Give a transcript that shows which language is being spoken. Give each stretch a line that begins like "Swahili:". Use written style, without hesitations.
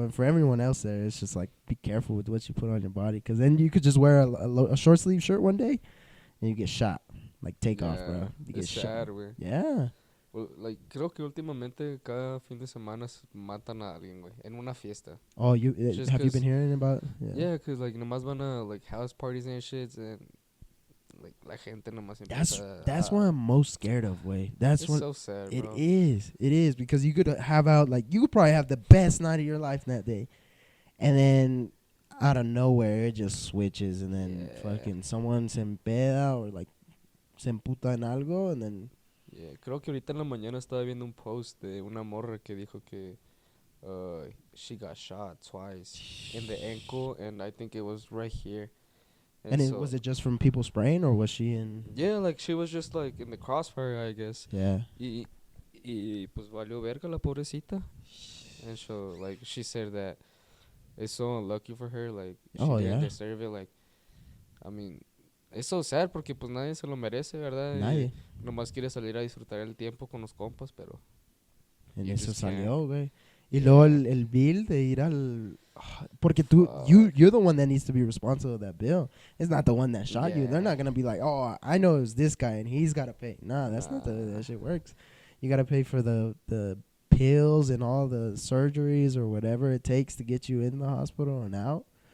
English: And for everyone else there, it's just like, be careful with what you put on your body, because then you could just wear a short sleeve shirt one day and you get shot. Like, take off, bro. You get shot.
Spanish: Güey.
English: Yeah.
Spanish: Well, like, creo que últimamente cada fin de semana matan a alguien, güey, en una fiesta.
English: Oh, have you been hearing about? Yeah, because like
Spanish: nomás van a
English: like house parties and shit, and like
Spanish: la gente nomás empieza.
English: That's what I'm most scared of, way. That's it's what so sad, it bro. is because you could have you could probably have the best night of your life that day, and then out of nowhere it just switches, and then fucking someone
Spanish: se empeda
English: or like
Spanish: se emputa en algo,
English: and then.
Spanish: Yeah, creo que ahorita en la mañana estaba viendo un post de una morra que dijo que
English: she got shot twice in the ankle, and I think it was right here. And was it just from people spraying, or was she in? Yeah, like she was just like in the crossfire, I guess. Yeah.
Spanish: Y pues valió verga la pobrecita.
English: And so like she said that it's so unlucky for her, like she didn't deserve it.
Spanish: Like, I mean, es
English: so sad
Spanish: porque pues nadie se lo merece, ¿verdad? Nadie. Nomás quiere salir a disfrutar el tiempo con los compas, pero. En eso salió, güey. Y luego el bill de ir al. Porque
English: you're the one that needs to be responsible of that bill. It's not the one that shot you. They're not gonna be like, oh, I know it was this guy and he's gotta pay. Nah, that's not the way that shit works. You gotta pay for the pills and all the surgeries or whatever it takes to get you in the hospital and out.